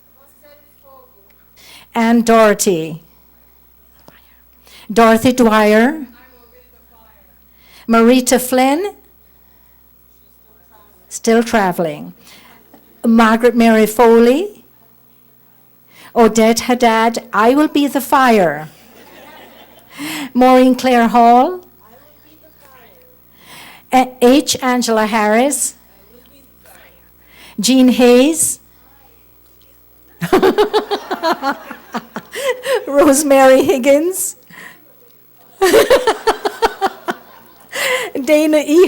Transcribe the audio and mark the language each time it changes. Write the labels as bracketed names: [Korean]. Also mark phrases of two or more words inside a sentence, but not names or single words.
[English] Ann Doherty. Dorothy Dwyer. Marita Flynn. Still traveling. Margaret Mary Foley. Odette Haddad, I will be the fire. Maureen Claire Hall. H. Angela Harris. Jean Hayes. Rosemary Higgins, Dana E.